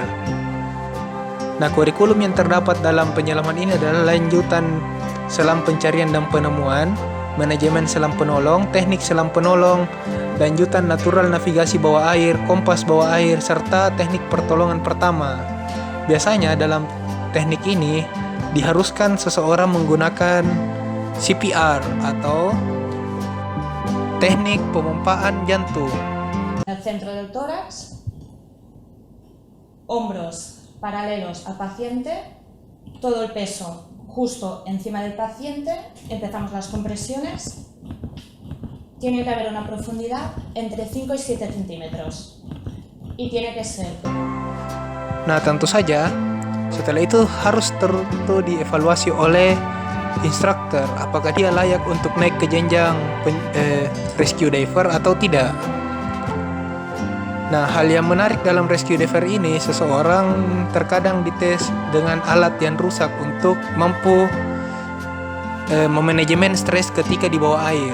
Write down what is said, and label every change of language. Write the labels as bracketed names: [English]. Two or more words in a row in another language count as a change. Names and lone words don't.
[Indonesian] Nah, kurikulum yang terdapat dalam penyelaman ini adalah lanjutan selam pencarian dan penemuan, manajemen selam penolong, teknik selam penolong, lanjutan natural navigasi bawah air, kompas bawah air, serta teknik pertolongan pertama. Biasanya dalam teknik ini diharuskan seseorang menggunakan CPR atau teknik pemompaan jantung. [Spanish] En el centro del tórax, hombros paralelos al paciente, todo el peso justo encima del paciente, empezamos las compresiones. Tiene que haber una profundidad entre 5 y 7 centímetros y tiene que ser. [Indonesian] Nah, tentu saja setelah itu harus tentu dievaluasi oleh instruktur apakah dia layak untuk naik ke jenjang [English] rescue diver [Indonesian] atau tidak. Nah, hal yang menarik dalam [English] rescue diver [Indonesian] ini, seseorang terkadang dites dengan alat yang rusak untuk mampu memanajemen stres ketika di bawah air.